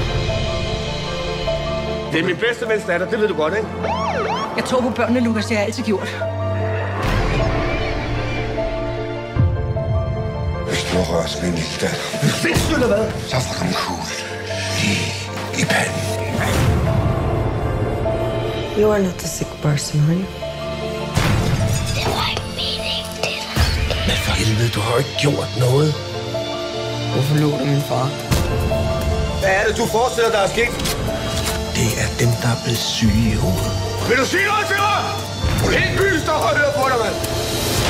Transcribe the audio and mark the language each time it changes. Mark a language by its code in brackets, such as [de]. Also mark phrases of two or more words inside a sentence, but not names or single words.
[da] Det er min bedste vens datter, det ved du godt, ikke? Jeg tror på børnene, Lukas. Det har jeg altid gjort. Hvis du rører sig med en lille datter, Sindssygt eller hvad? så får du en kugle lige i panden. [en] You are not a sick person, are you? [da] Det var ikke meningen til dig. Men for helvede, du har jo ikke gjort noget. Hvorfor lå du min far? Hvad er det, du forestiller dig, der er sket? Det er dem, der er blevet syge i hovedet. Vil du sige noget til mig? Hele byen står og hører på dig, mand.